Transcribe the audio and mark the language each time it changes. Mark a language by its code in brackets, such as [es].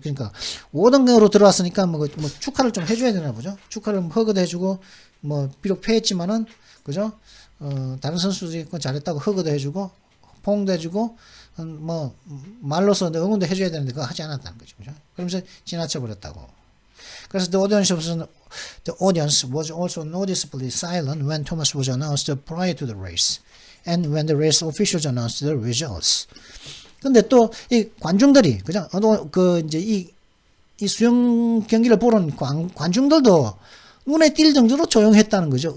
[ko] 그러니까 5등으로 들어왔으니까 뭐 축하를 좀 해줘야 되나 보죠. 축하를 허그도 해주고, 뭐 비록 패했지만은, 그죠? 다른 선수들이 잘했다고 허그도 해주고 포옹도 해주고 뭐 말로서 응원도 해줘야 되는데 그거 하지 않았다는 거죠. 그죠? 그러면서 지나쳐 버렸다고. [en] 그래서 the audience was also noticeably silent when Thomas was announced prior to the race, and when the race officials announced the results. [ko] 근데 또 이 관중들이, 그죠? 이제 이 수영 경기를 보는 관중들도 눈에 띌 정도로 조용했다는 거죠.